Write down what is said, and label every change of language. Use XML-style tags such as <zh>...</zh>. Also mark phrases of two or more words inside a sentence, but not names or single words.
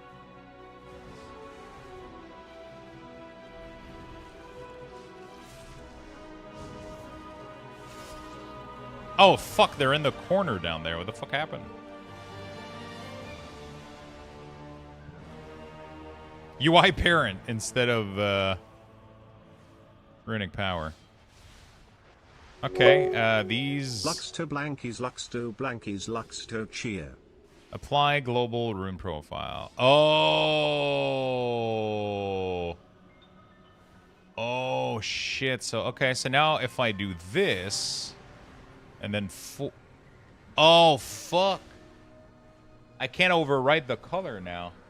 <en>Oh, fuck, they're in the corner down there. What the fuck happened? UI parent instead of runic power. Okay, these... Luxto blankies, Luxto blankies, Luxto cheer. Apply global rune profile. Oh. Oh, shit. So, okay, so now if I do this... And then oh, fuck. I can't overwrite the color now.</en>